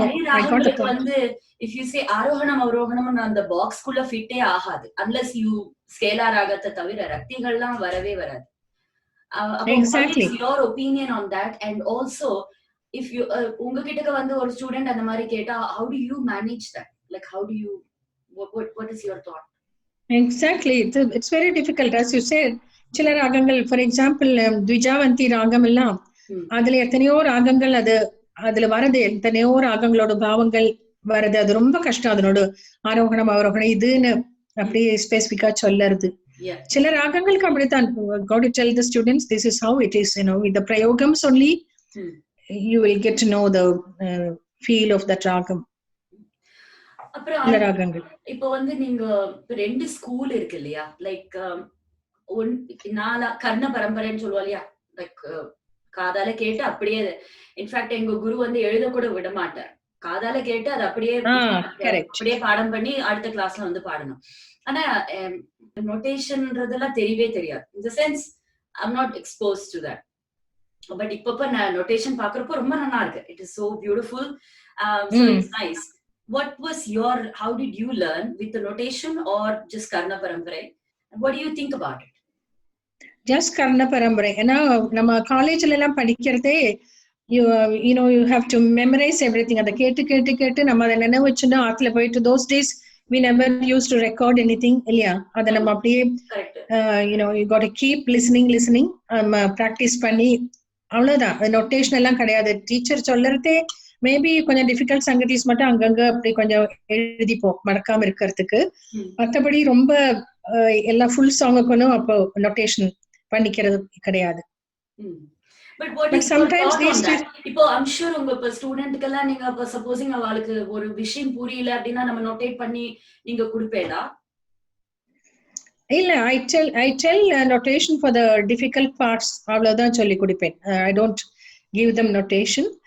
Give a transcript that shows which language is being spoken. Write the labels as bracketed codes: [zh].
[ta] ராகங்களுக்கு வந்து [en] if you say [ta] Aarohanam அவரோகணம் அந்த பாக்ஸ்குள்ள ஃபிட்டே ஆகாது [en] unless you [ta] ஸ்கேலா ராகத்தை தவிர ரக்திகள்லாம் வரவே வராது. [en] Exactly. Your opinion on that, and also if you [ta] உங்ககிட்ட வந்து ஒரு ஸ்டூடெண்ட் அந்த மாதிரி கேட்டா [en] how do you manage that, like how do you what is your thought? Exactly, it's very difficult as you said. [ta] சில ராகங்கள் [en] for example [ta] த்விஜாவந்தி ராகம் எல்லாம் அதுல எத்தனையோ ராகங்கள் அதுல வரது, எத்தனையோ ராகங்களோட பாவங்கள் வருது, அது ரொம்ப கஷ்டம் அதனோட ஆரோகணம் அவரோகணம் இதுன்னு அப்படியே ஸ்பெசிபிக்கா சொல்லறது. சில ராகங்களுக்கு அப்படித்தான் [en] got to tell the students this is how it is, you know, with the prayogams only you will get to know the feel of that ragam. [ta] அப்புறம் ராகங்கள் இப்போ வந்து நீங்க ரெண்டு ஸ்கூல் இருக்கு இல்லையா, லைக் நாலா கர்ண பரம்பரைன்னு சொல்லுவா இல்லையா, லைக் காதால கேட்டு அப்படியே, இன்ஃபேக்ட் எங்க குரு வந்து எழுத கூட விட மாட்டார், காதால கேட்டு அது அப்படியே பாடம் பண்ணி அடுத்த கிளாஸ்ல வந்து பாடணும். ஆனா நோட்டேஷன்ன்றதெல்லாம் தெரியவே தெரியாது. இந்த sense [en] I'm not expose to that. [ta] But இப்ப நான் நோட்டேஷன் பாக்குறப்போ ரொம்ப நல்லா இருக்கு. [en] It is so beautiful, so it's nice. What was your, how did you learn with the notation or just Karna Paramparai? What do you think about it? Just Karna Paramparai. [ta] ஏன்னா நம்ம காலேஜ்ல எல்லாம் படிக்கிறதே [en] you know you have to memorize everything. [ta] அத கேட்டு நம்ம அதை நினைவு வச்சுன்னா ஆத்துல போயிட்டு [en] those days we never used to record anything [ta] இல்லையா, அதை நம்ம அப்படியே [en] you know you got to keep listening practice [ta] பண்ணி அவ்வளவுதான். நோட்டேஷன் எல்லாம் கிடையாது. டீச்சர் சொல்லறதே மேபி கொஞ்சம் டிஃபிகல்ட் சங்கதிஸ் மட்டும் அங்கங்க அப்படி கொஞ்சம் எழுதிப்போம் மறக்காம இருக்கிறதுக்கு. மற்றபடி ரொம்ப எல்லா ஃபுல் சாங்குக்கும் அப்போ நோட்டேஷன் பண்ணிக்கிறது கிடையாது. [en] But sometimes [ta] இப்போ [en] I'm sure [ta] உங்க ஸ்டூடெண்ட்க்கெல்லாம் நீங்க இப்ப சப்போசிங் அவளுக்கு ஒரு விஷயம் புரியல அப்படின்னா நம்ம நோட்டேட் பண்ணி நீங்க கொடுப்பேடா? [en] இல்ல, I tell notation for the difficult parts, [ta] அவ்வளவுதான் சொல்லி கொடுப்பேன். [en] I don't give them notation.